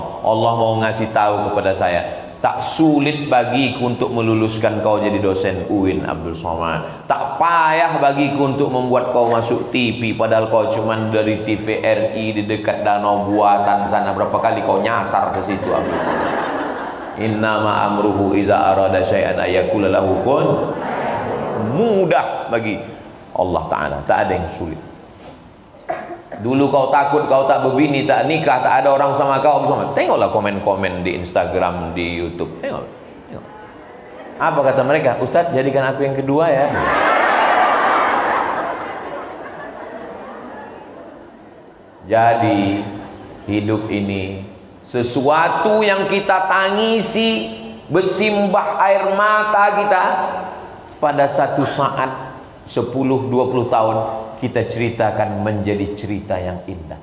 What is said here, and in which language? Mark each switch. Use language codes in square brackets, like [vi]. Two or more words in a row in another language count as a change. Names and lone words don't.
[id] Allah mau ngasih tahu kepada saya, tak sulit bagiku untuk meluluskan kau jadi dosen UIN Abdul Somad. Tak payah bagiku untuk membuat kau masuk TV, padahal kau cuman dari TVRI di dekat Danau Buatan sana. Berapa kali kau nyasar ke situ, Abdul Somad. [ar] إنما أمره إذا أراد شيئا أن يقول له كن. [id] Mudah bagi Allah Ta'ala, tak ada yang sulit. Dulu kau takut, kau tak berbini, tak nikah, tak ada orang sama kau, tengoklah komen-komen di Instagram, di YouTube, tengok. Apa kata mereka? Ustadz, jadikan aku yang kedua ya. Jadi hidup ini sesuatu yang kita tangisi, bersimbah air mata kita, pada satu saat 10-20 tahun kita ceritakan menjadi cerita yang indah.